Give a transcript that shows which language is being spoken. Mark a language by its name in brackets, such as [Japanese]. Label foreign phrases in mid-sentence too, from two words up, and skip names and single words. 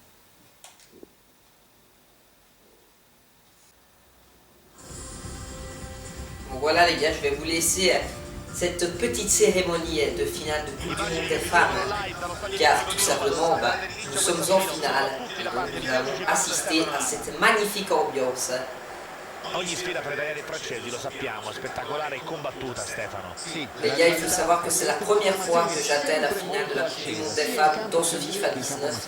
[French] Bon, voilà les gars, je vais vous laisser cette petite cérémonie de finale de Coupe du Monde des femmes, car tout simplement, nous sommes en finale et donc nous allons assister à cette magnifique ambiance. [Italian] Ogni sfida per Daniele Francesi, lo sappiamo, spettacolare e combattuta, Stefano. [French] Les gars, il faut savoir que c'est la première fois que j'atteins la finale de la Coupe du Monde des femmes dans ce FIFA 19.